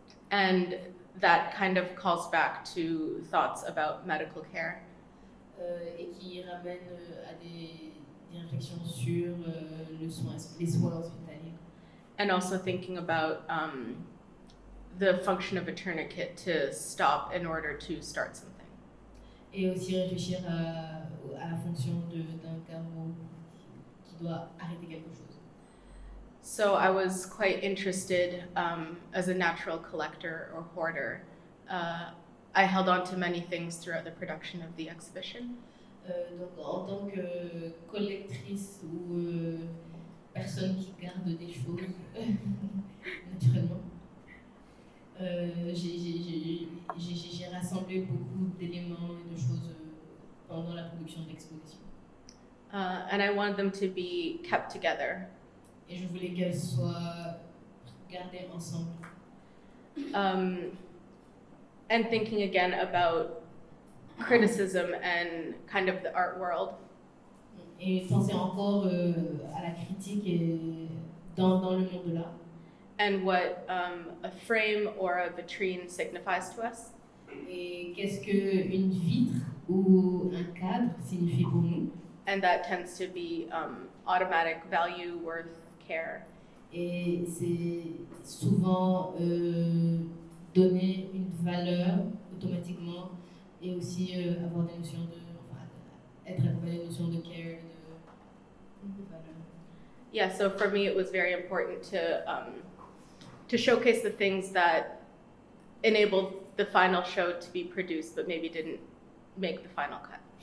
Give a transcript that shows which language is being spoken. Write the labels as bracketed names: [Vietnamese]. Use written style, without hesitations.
[English] And that kind of calls back to thoughts about medical care. [French] Et qui ramène à des réflexions sur les soins hospitaliers. [English] And also thinking about the function of a tourniquet to stop in order to start something. [French] Et aussi réfléchir à la fonction d'un garrot qui doit arrêter quelque chose. [English] So I was quite interested as a natural collector or hoarder. I held on to many things throughout the production of the exhibition. [French] Donc en tant que collectrice ou personne qui garde des choses naturellement, j'ai rassemblé beaucoup d'éléments et de choses pendant la production de l'exposition. [English] And I wanted them to be kept together. [French] Et je voulais qu'elles soient gardées ensemble. [English] And thinking again about criticism and kind of the art world. [French] Et penser encore à la critique et dans le monde de l'art. [English] And what a frame or a vitrine signifies to us. [French] Et qu'est-ce qu'une vitre ou un cadre signifie pour nous. [English] And that tends to be automatic value, worth, care. [French] Et c'est souvent donner une valeur automatiquement et aussi avoir des notions de, être accompagné des notions de care, de valeur. [English] Yeah, so for me it was very important to showcase the things that enabled the final show to be produced, but maybe didn't make the final cut.